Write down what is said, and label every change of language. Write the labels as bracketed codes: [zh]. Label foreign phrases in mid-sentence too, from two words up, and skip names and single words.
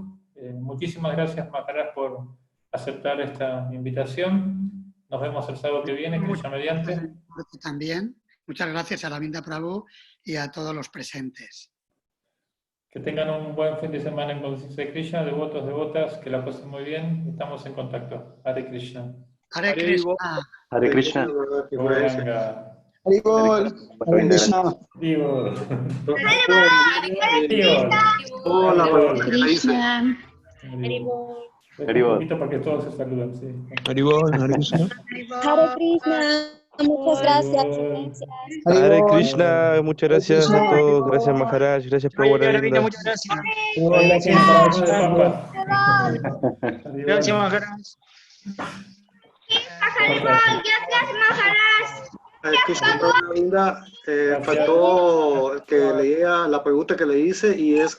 [es] Muchísimas gracias, Maharaj, por aceptar esta invitación. Nos vemos el sábado que viene, Krishna mediante. También. Muchas gracias a Aravinda Prabhu y a todos los presentes. Que tengan un buen fin de semana en conciencia de Krishna, devotos, devotas, que la pasen muy bien. Estamos en contacto. [sa] Hare Krishna. Hare Krishna. Hare Krishna. Gauranga. Haribol. Hare Krishna. [es] Digo. Hola, [sa] Haribol. Krishna. Haribol. [es] Un [sa] Haribol. [es] poquito para que todos se saluden, sí. [sa] Haribol. Hare Krishna. Hare Krishna, [es] muchas gracias. [sa] Hare Krishna, [es] muchas gracias a Krishna. todos, gracias Maharaj, gracias Prabhu Aravinda. Muchas gracias. Gracias, Papa. Gracias, Maharaj. Krishna Govinda, faltó que leía la pregunta que le hice y es que